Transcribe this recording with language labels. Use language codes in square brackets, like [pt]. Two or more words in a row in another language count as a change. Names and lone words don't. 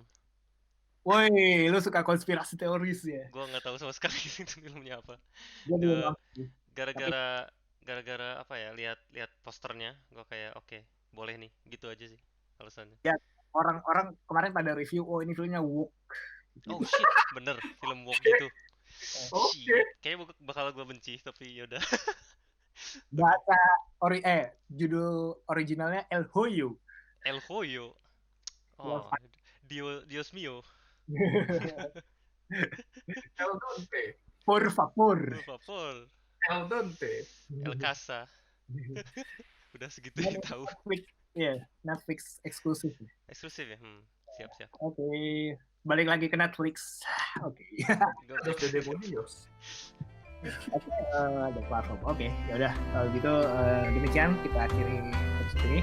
[id] Woi, lu suka konspirasi teoris ya? Gua nggak tahu sama sekali itu filmnya apa. Gara-gara apa ya? Lihat posternya, gua kayak oke, boleh nih. Gitu aja sih alasannya. Ya, orang-orang kemarin pada review, ini filmnya woke. [en] Oh shit, [id] bener film woke gitu. Kayaknya bakal gue benci tapi yaudah. Bahasa judul originalnya El Hoyo. [es] Oh, Dios mío. El Dante. Por favor. El Dante. El Casa. [id] Udah segitu yang tahu. Netflix eksklusif. Eksklusif ya? Siap. Oke. Balik lagi ke Netflix. Oke. Ada platform. Oke, ya udah. Kalau gitu demikian kita akhiri episode ini.